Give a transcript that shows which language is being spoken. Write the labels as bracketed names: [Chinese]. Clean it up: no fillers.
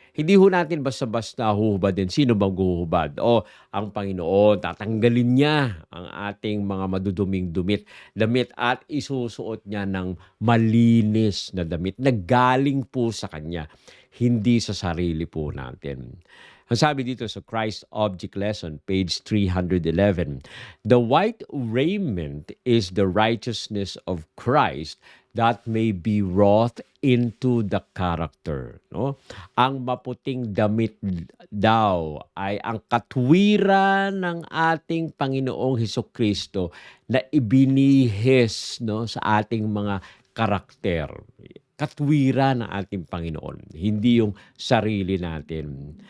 [Filipino] Hindi ho natin basta-basta huhubad din. Sino bang huhubad? Ang Panginoon, tatanggalin niya ang ating mga maduduming damit at isusuot niya ng malinis na damit na galing po sa Kanya, hindi sa sarili po natin. Ang sabi dito sa [English] Christ Object Lesson, page 311, the white raiment is the righteousness of Christ that may be wrought into the character. [Filipino] No? Ang maputing damit daw ay ang katwiran ng ating Panginoong Hesukristo na ibinihis, no, sa ating mga karakter. Katwiran ng ating Panginoon, hindi yung sarili natin.